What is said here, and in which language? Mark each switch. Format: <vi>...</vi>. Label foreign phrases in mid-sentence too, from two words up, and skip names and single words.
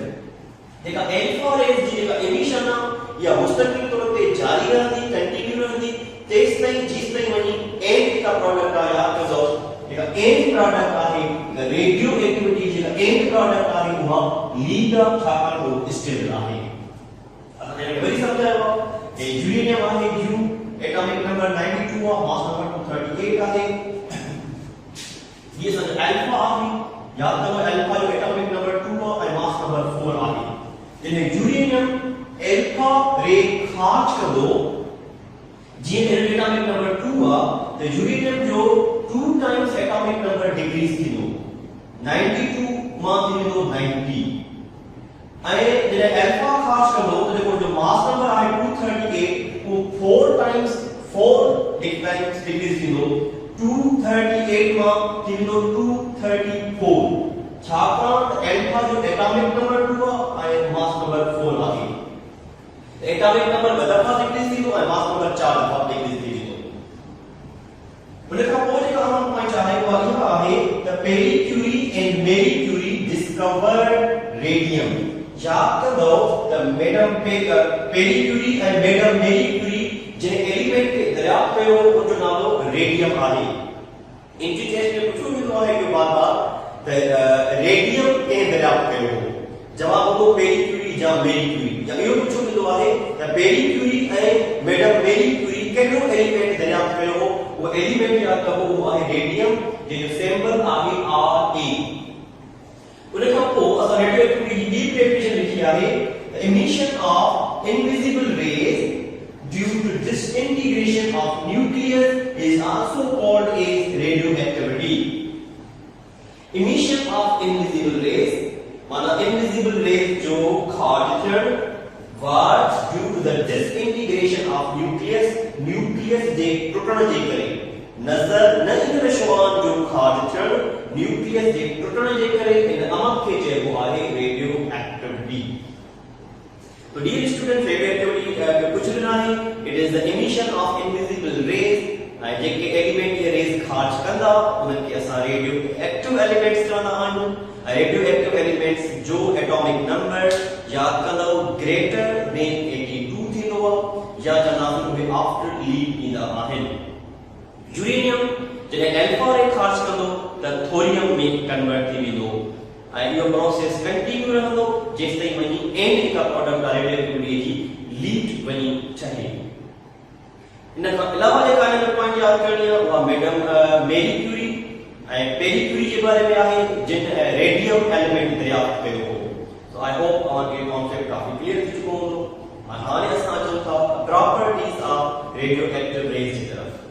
<sd>देखा</sd> <en>alpha rays</en> <sd>जी जेका emission आहे या मुस्तकिल तौर ते जारी रहंदी, कंटिन्यू रहंदी तेस ताईं जिस ताईं वञी end का प्रोडक्ट आया तो जेका</sd> <en>end product</en> <sd>आहे रेडियो एक्टिविटी जेका</sd> <en>end product</en> <sd>आहे उहा लीड छाकाणि उहो स्टेबल आहे। असां वरी समझायो कि यूरेनियम आहे U,</sd> <en>atomic number</en> <sd>92 आहे,</sd> <en>mass number</en> <sd>238 आहे। ये सर अल्फा आहे, याद करो अल्फा जो</sd> <en>atomic number</en> <sd>2 आहे ऐं</sd> <en>mass number</en> <sd>4 आहे। जॾहिं यूरेनियम</sd> <en>alpha ray</en> <sd>ख़ारिज कंदो जीअं</sd> <en>atomic number</en> <sd>2 आहे त यूरेनियम जो 2</sd> <en>times atomic number decrease</en> <sd>थींदो, 92 मां थी वेंदो 90। ऐं जॾहिं अल्फा ख़ारिज कंदो त जेको जो</sd> <en>mass number</en> <sd>आहे 238 वो 4 टाइम्स 4 डिक्रीज थींदो, 238 मां थी वेंदो 234। छाकाणि त अल्फा जो</sd> <en>atomic number</en> <sd>2 आहे ऐं</sd> <en>mass number</en> <sd>4 आहे।</sd> <en>atomic number</en> <sd>2 दफ़ा डिक्रीज थींदो ऐं</sd> <en>mass number</en> <sd>4 दफ़ा डिक्रीज थी वेंदो। उन खां पोइ जेका अहम पॉइंट आहे उहा इहा आहे त</sd> <en>Pierre Curie and Marie Curie discovered radium.</en> <sd>याद करो त मैडम पेरी क्यूरी ऐं मैडम मेरी क्यूरी जिन एलिमेंट खे दरियाफ्त कयो उनजो नालो रेडियम आहे।</sd> <en>entry test</en> <sd>में पुछो वेंदो आहे कि बार-बार त रेडियम कंहिं दरियाफ्त कयो हो? जवाब हो पेरी क्यूरी या मेरी क्यूरी। या इहो पुछो वेंदो आहे त पेरी क्यूरी ऐं मैडम मेरी क्यूरी कहिड़ो एलिमेंट दरियाफ्त कयो हो? वो एलिमेंट याद करो वो आहे रेडियम जंहिंजो सिंबल आहे Ra। उन खां पोइ असां रेडियोएक्टिविटी जी ॿी डेफिनेशन लिखी आहे,</sd> <en>द emission of invisible rays due to disintegration of nucleus is also called as radioactivity. Emission of invisible rays,</en> <sd>माना</sd> <en>invisible rays</en> <sd>जो खारिज</sd> <en>was due to the disintegration of nucleus</en> <sd>जे टुटण जे करे नजर न ईंदड़ शुआन जो खारिज nucleus जे टुटण जे करे इन अमक खे चइबो आहे radioactivity.</sd> <en>So dear student, radioactivity</en> <ur>کچھ بھی نہیں,</ur> <en>it is the emission of invisible rays.</en> <sd>जेके एलिमेंट ये रेज खारिज कंदा उनके असां</sd> <en>radioactive elements</en> <sd>चवंदा आहियूं.</sd> <en>radioactive elements</en> <sd>जो</sd> <en>atomic number</en> <sd>याद कंदो</sd> <en>greater than</en> <sd>82 थींदो आहे या चवंदा उहे</sd> <en>after lead</en> <sd>ईंदा आहिनि. यूरेनियम जॾहिं</sd> <en>alpha ray</en> <sd>खारिज कंदो त थोरियम में कन्वर्ट थी वेंदो ऐं इहो प्रोसेस कंटिन्यू रहंदो जेसिताईं वञी एंड का प्रोडक्ट आहे रेडियोएक्टिविटी जी लीड वञी ठहे. इन खां अलावा जेका हिन पॉइंट याद करणी आहे उहा मैडम मेरी क्यूरी ऐं पेरी क्यूरी जे बारे में आहे जिन</sd> <en>radium element</en> <sd>दरियाफ़्त कयो हो.</sd> <en>so I hope</en> <sd>तव्हांखे कॉन्सेप्ट काफ़ी क्लियर थी चुको हूंदो. हाणे असां अचूं था</sd> <en>properties of radioactive rays</en> <sd>जी तरफ़.</sd>